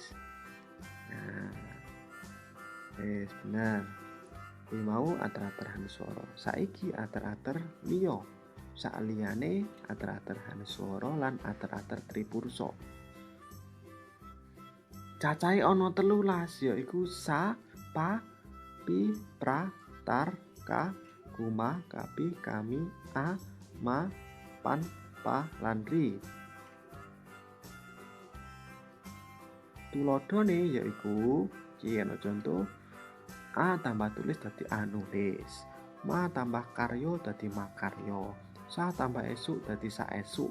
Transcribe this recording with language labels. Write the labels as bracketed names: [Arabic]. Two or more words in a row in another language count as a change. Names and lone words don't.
[Javanese] Nah. Bener. Kuwi mau ater-ater hanuswara. Saiki ater-ater liya. Sakliyane ater-ater hanuswara lan ater-ater tripursa. Cacahe ana 13 yaiku sa, pa, pi, pra, tar, ka, kuma, kapi, kami, a, ma, pan, pa, lan ri. Tuladhane yaiku iki ana contoh A tambah tulis dadi anulis. Ma tambah karya dadi makarya. Sa tambah esuk dadi saesuk.